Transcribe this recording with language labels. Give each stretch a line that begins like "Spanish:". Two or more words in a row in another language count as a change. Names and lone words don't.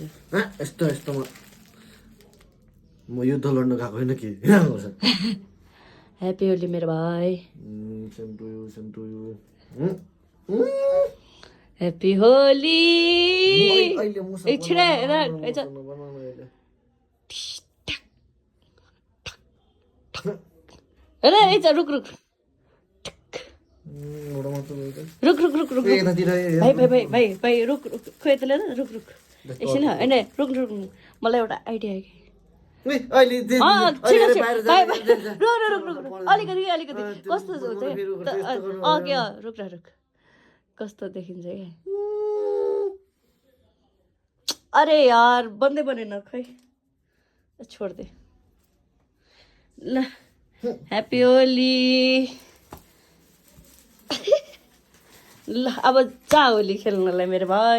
Nepali: यस्तो यस्तो म युद्ध लड्न गएको होइन कि ह्यापी होली मेरो भाइ
English: same to you
Nepali: ह्यापी होली एकछिन रुक रुक रुक रुक रुक रुक भाइ रुक रुक खोइ त लिएर रुक रुक एकछिन होइन रुक रुक मलाई एउटा आइडिया अलिकति कस्तो हुन्छ रुक रुक कस्तो देखिन्छ क्या अरे यार बन्दै बनेन खै छोड्दे ल ह्यापी होली ल अब जा होली खेल्नलाई मेरो भाइ